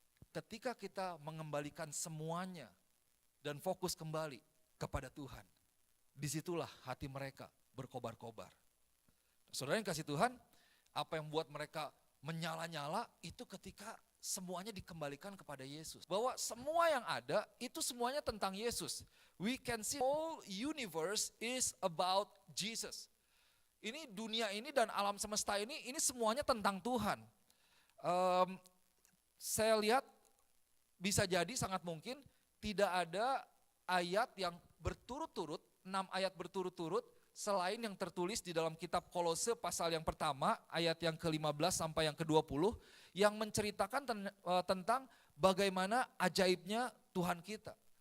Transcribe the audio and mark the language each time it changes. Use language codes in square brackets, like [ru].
[id] Ketika kita mengembalikan semuanya dan fokus kembali kepada Tuhan, disitulah hati mereka berkobar-kobar. Saudara yang kasih Tuhan, apa yang membuat mereka menyala-nyala itu ketika semuanya dikembalikan kepada Yesus. Bahwa semua yang ada itu semuanya tentang Yesus. [en] We can see whole universe is about Jesus. [id] Ini dunia ini dan alam semesta ini semuanya tentang Tuhan. Saya lihat bisa jadi sangat mungkin tidak ada ayat yang berturut-turut, 6 ayat berturut-turut, selain yang tertulis di dalam kitab Kolose pasal yang pertama, ayat yang ke-15 sampai yang ke-20, yang menceritakan tentang bagaimana ajaibnya Tuhan kita.